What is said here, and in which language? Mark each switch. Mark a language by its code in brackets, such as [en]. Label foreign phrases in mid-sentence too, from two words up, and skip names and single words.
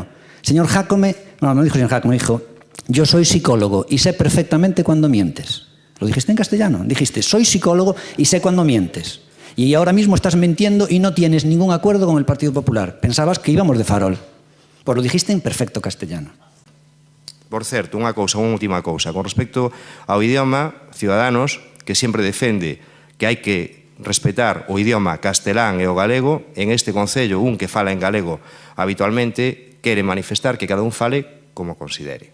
[es] Señor Jácome, no dijo señor Jácome, dijo, yo soy psicólogo y sé perfectamente cuando mientes. Lo dijiste en castellano, dijiste, soy psicólogo y sé cuando mientes. Y ahora mismo estás mintiendo y no tienes ningún acuerdo con el Partido Popular. Pensabas que íbamos de farol. Pues lo dijiste en perfecto castellano. [gl] Por certo, unha última cousa. Con respecto ao idioma, Ciudadanos, que sempre defende que hai que respetar o idioma castelán e o galego, en este concello, un que fala en galego habitualmente, quere manifestar que cada un fale como considere.